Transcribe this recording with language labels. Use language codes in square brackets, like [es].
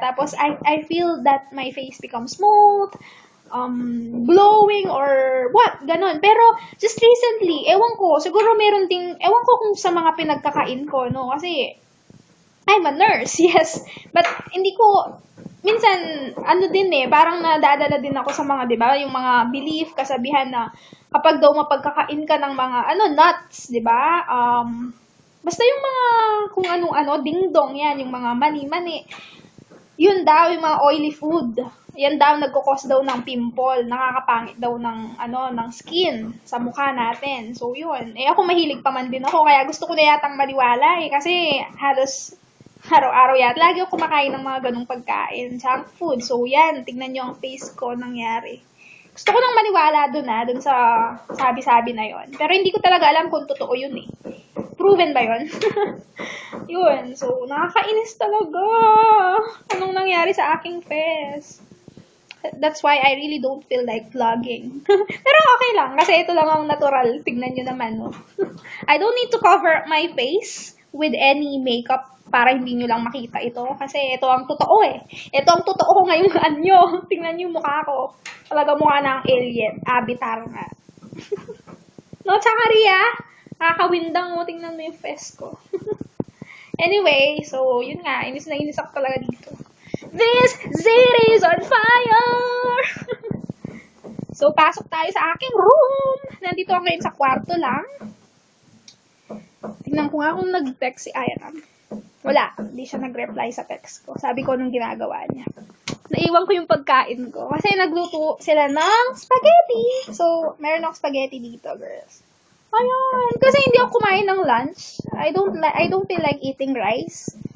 [en] Tapos I feel that my face becomes smooth, glowing or what, [tl] ganon. Pero [en] just recently, [tl] ewan ko kung sa mga pinagkakain ko, no? Kasi [en] I'm a nurse, yes. [tl] But hindi ko minsan, ano din parang nadadala din ako sa mga, di ba, yung mga belief, kasabihan na kapag daw mapagkakain ka ng mga, nuts, di ba, basta yung mga, kung anong-ano, ding-dong yan, yung mga mani-mani, yun daw, yung mga oily food, yan daw, nagkukos daw ng pimple, nakakapangit daw ng, ng skin sa mukha natin. So, yun. Ako mahilig pa man din ako, kaya gusto ko na yatang maniwala kasi halos araw-araw yata. Lagi ako kumakain ng mga ganung pagkain, junk food. So, yan, tignan nyo ang face ko nangyari. Gusto ko nang maniwala dun sa sabi-sabi na yon. Pero hindi ko talaga alam kung totoo yun Proven ba yun? Yun. So, nakakainis talaga. Anong nangyari sa aking face? [en] That's why I really don't feel like vlogging. [tl] Pero okay lang, kasi ito lang ang natural. Tignan nyo naman, no? [en] I don't need to cover my face with any makeup [tl] para hindi nyo lang makita ito. Kasi ito ang totoo Ito ang totoo ko ngayong anyo. Tingnan nyo yung mukha ko. Talaga mukha ng alien. Avatar nga. No, tsaka Ria, kakawindang mo. Tingnan mo yung face ko. Anyway, so, yun nga. Inis na inis ako talaga dito. [en] This city is on fire! [tl] So, pasok tayo sa aking room. Nandito ako ngayon sa kwarto lang. Tingnan ko nga kung nag-text si Iram. Wala. Hindi siya nag-reply sa text ko. Sabi ko nung ginagawa niya. Naiwan ko yung pagkain ko. Kasi nagluto sila ng spaghetti. So, meron akong spaghetti dito, girls. Ayan. Kasi hindi ako kumain ng lunch. [en] I don't feel like eating rice.